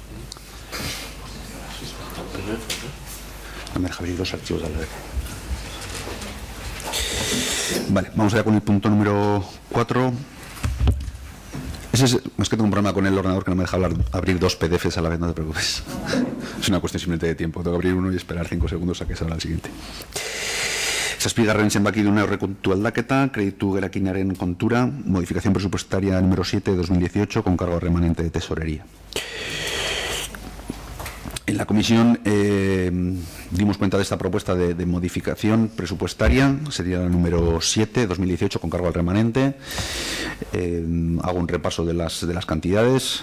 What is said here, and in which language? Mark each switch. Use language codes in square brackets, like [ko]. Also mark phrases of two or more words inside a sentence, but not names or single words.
[es] No me deja abrir dos archivos a la vez. Vale, vamos allá con el punto número 4. Es que tengo un problema con el ordenador que no me deja abrir dos PDFs a la vez, no te preocupes. Es una cuestión simplemente de tiempo. Tengo que abrir uno y esperar 5 segundos a que salga el siguiente. [eu] Zazpigarren zenbakiduna aurrekontu aldaketa, kreditu gerakinaren kontura, [es] modificación presupuestaria número 7 de 2018 con cargo remanente de tesorería. En la comisión dimos cuenta de esta propuesta de modificación presupuestaria, sería la número 7, 2018, con cargo al remanente. Hago un repaso de las cantidades.